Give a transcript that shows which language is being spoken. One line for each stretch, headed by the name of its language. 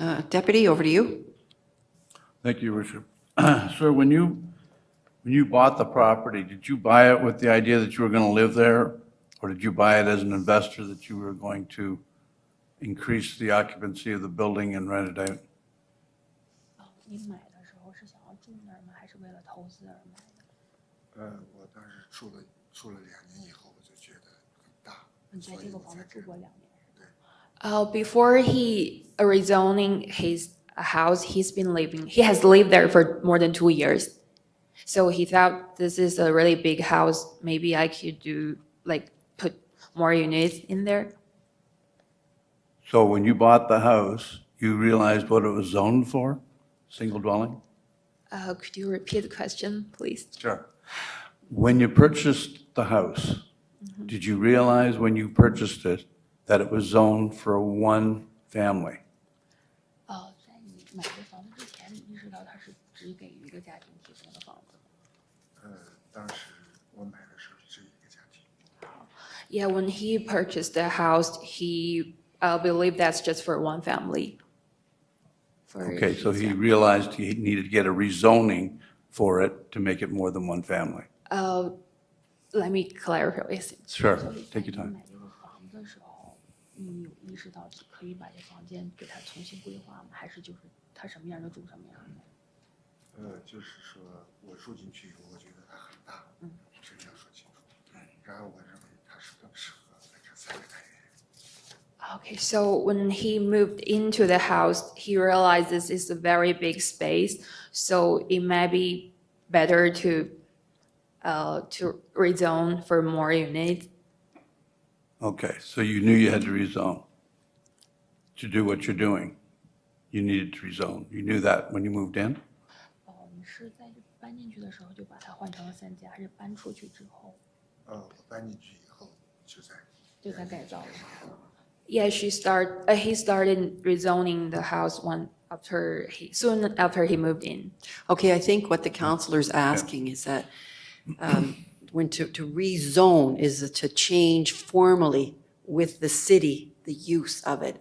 English: Deputy, over to you. Thank you, Your Worship. Sir, when you bought the property, did you buy it with the idea that you were going to live there? Or did you buy it as an investor that you were going to increase the occupancy of the building and rent it out?
Chinese: 您买的时候是想要住那儿吗？还是为了投资而买的？我当时住了2年以后，我就觉得很大，在这个房子住过2年。对。
English: Before he rezoning his house, he has lived there for more than 2 years. So he thought this is a really big house. Maybe I could put more units in there. So when you bought the house, you realized what it was zoned for? Single dwelling? Could you repeat the question, please? Sure. When you purchased the house, did you realize when you purchased it that it was zoned for one family?
Chinese: 在你买这房子之前，你意识到它是只给一个家庭提供的房子吗？当时我买的时候只有一个家庭。
English: Yeah, when he purchased the house, he believed that's just for one family. Okay, so he realized he needed to get a rezoning for it to make it more than one family. Let me clarify. Sure, take your time.
Chinese: 买这个房子的时候，你有意识到可以把这房间给它重新规划吗？还是就是它什么样就住什么样的？就是说我住进去以后，我觉得它很大，这个要说清楚。然后我认为它是更适合在这3个单元。
English: Okay, so when he moved into the house, he realized this is a very big space, so it might be better to rezone for more units. Okay, so you knew you had to rezone. To do what you're doing, you needed to rezone. You knew that when you moved in?
Chinese: 你是在搬进去的时候就把它换成了3间，还是搬出去之后？我搬进去以后就在改造了。
English: Yeah, he started rezoning the house soon after he moved in. Okay, I think what the counselor's asking is that when to rezone is to change formally with the city, the use of it.